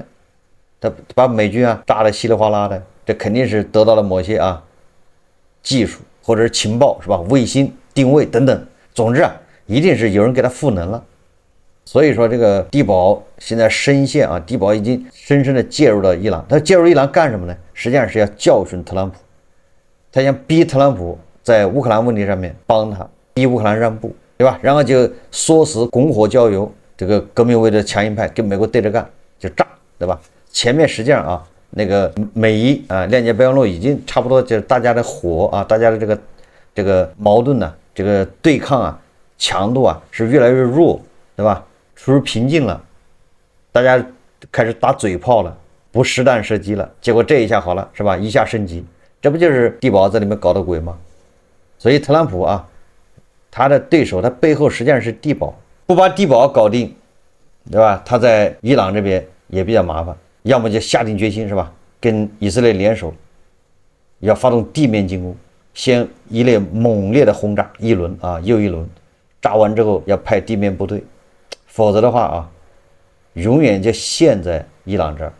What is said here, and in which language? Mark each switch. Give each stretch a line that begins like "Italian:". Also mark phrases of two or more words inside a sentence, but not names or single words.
Chinese: 他把美軍啊炸得稀里嘩啦的，這肯定是得到了某些啊技術或者是情報是吧？衛星定位等等，總之啊，一定是有人給他賦能了。所以說這個地保現在深陷啊，地保已經深深的介入到伊朗。他介入伊朗幹什麼呢？實際上是要教訓特朗普，他想逼特朗普在烏克蘭問題上面幫他，逼烏克蘭讓步，對吧？然後就唆使拱火澆油。這個革命衛的強硬派跟美國對着幹就炸，對吧？前面實際上啊，那個美伊啊諒解備忘錄已經差不多，就是大家的火啊，大家的這個矛盾呢，這個對抗啊，強度啊是越來越弱，對吧？處於平靜了，大家開始打嘴炮了，不实彈射擊了，結果這一下好了，是吧？一下升級，這不就是地保在裡面搞的鬼嗎？所以特朗普啊，他的對手，他背後實際上是地保。不把地保搞定，对吧？他在伊朗這邊也比較麻煩，要麼就下定決心是吧？跟以色列聯手，要發動地面進攻，先一列猛烈的轟炸，一輪啊又一輪，炸完之後要派地面部隊，否則的話啊，永遠就陷在伊朗這兒。